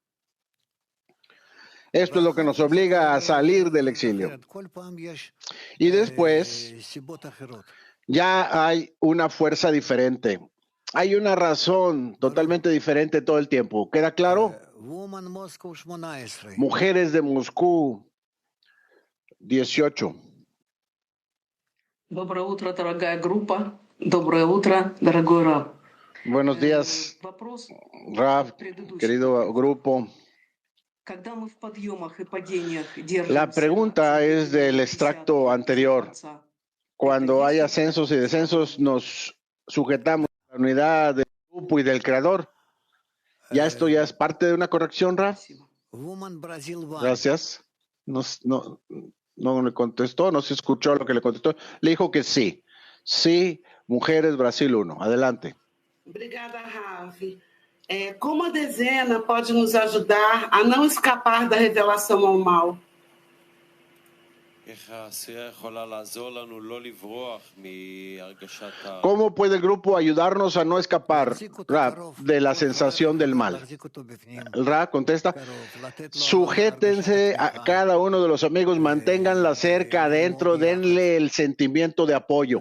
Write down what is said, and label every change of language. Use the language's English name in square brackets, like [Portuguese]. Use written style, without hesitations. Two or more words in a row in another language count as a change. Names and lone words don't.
[Spanish] Esto es lo que nos obliga a salir del exilio. Y después ya hay una fuerza diferente. Hay una razón totalmente diferente todo el tiempo. ¿Queda claro? Mujeres de Moscú, 18. [Russian] Доброе утро, дорогая группа. Доброе утро, дорогой Раб. [Spanish] Buenos días, Rab, querido grupo. La pregunta es del extracto anterior. Cuando hay ascensos y descensos, nos sujetamos a la unidad del grupo y del creador. ¿Ya esto ya es parte de una corrección, Rab? Gracias. No le contestó, no se escuchó lo que le contestó. Le dijo que sí. Sí, Mujeres Brasil 1. Adelante. [Portuguese] Obrigada, Ravi. Como a dezena pode nos ajudar a não escapar da revelação ao mal? [Spanish] ¿Cómo puede el grupo ayudarnos a no escapar, Rab, de la sensación del mal? El Rab contesta, sujétense a cada uno de los amigos, manténganla cerca, adentro, denle el sentimiento de apoyo.